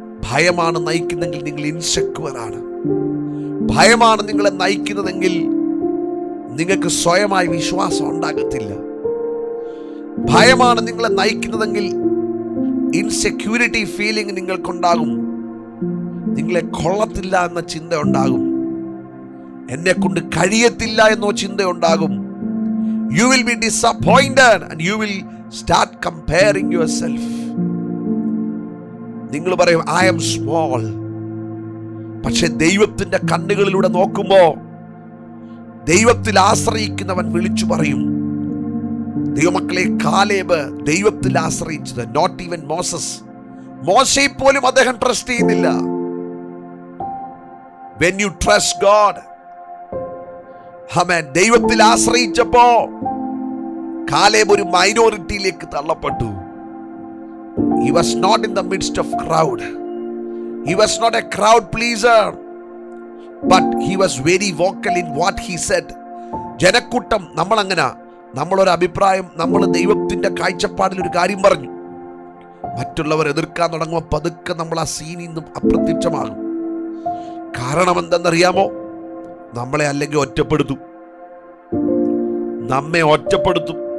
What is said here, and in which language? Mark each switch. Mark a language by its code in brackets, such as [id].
[ml] ഭയമാണ് നയിക്കുന്നെങ്കിൽ നിങ്ങൾ ഇൻസെക്യൂർ ആണ്. ഭയമാണ് നിങ്ങളെ നയിക്കുന്നതെങ്കിൽ നിങ്ങൾക്ക് സ്വയമായി വിശ്വാസം ഉണ്ടാകത്തില്ല. ഭയമാണ് നിങ്ങളെ നയിക്കുന്നതെങ്കിൽ ഇൻസെക്യൂരിറ്റി ഫീലിംഗ് നിങ്ങൾക്കുണ്ടാകും. നിങ്ങളെ കൊള്ളത്തില്ല എന്ന ചിന്ത ഉണ്ടാകും. എന്നെ കൊണ്ട് കഴിയത്തില്ല എന്നോ ചിന്ത ഉണ്ടാകും. [en] You will be disappointed and you will start comparing yourself. [ml] നിങ്ങൾ പറയും, [en] I am small. [ml] പക്ഷെ ദൈവത്തിന്റെ കണ്ണുകളിലൂടെ നോക്കുമ്പോൾ ദൈവത്തിൽ ആശ്രയിക്കുന്നവൻ വിളിച്ചു പറയും. ദൈവമക്കളെ, കാലേബ് ദൈവത്തിൽ ആശ്രയിച്ചത്, [en] not even [ml] മോശയെ പോലും അദ്ദേഹം ട്രസ്റ്റ് ചെയ്യുന്നില്ല. [en] When you trust God, [ml] ആമേൻ, ദൈവത്തിൽ ആശ്രയിച്ചപ്പോ കാലേബ് ഒരു മൈനോറിറ്റിയിലേക്ക് തള്ളപ്പെട്ടു. [en] He was not in the midst of crowd. He was not a crowd pleaser, but he was very vocal in what he said. [ml] ജനക്കൂട്ടം നമ്മളൊരു അഭിപ്രായം, നമ്മൾ ദൈവത്തിന്റെ കാഴ്ചപ്പാടിൽ ഒരു കാര്യം പറഞ്ഞു, മറ്റുള്ളവർ എതിർക്കാൻ തുടങ്ങുമ്പോൾ പതുക്കെ നമ്മൾ ആ സീനിൽ നിന്നും അപ്രത്യക്ഷമാകും. കാരണം എന്തെന്നറിയാമോ? നമ്മളെ അല്ലെങ്കിൽ നമ്മെ ഒറ്റപ്പെടുത്തും.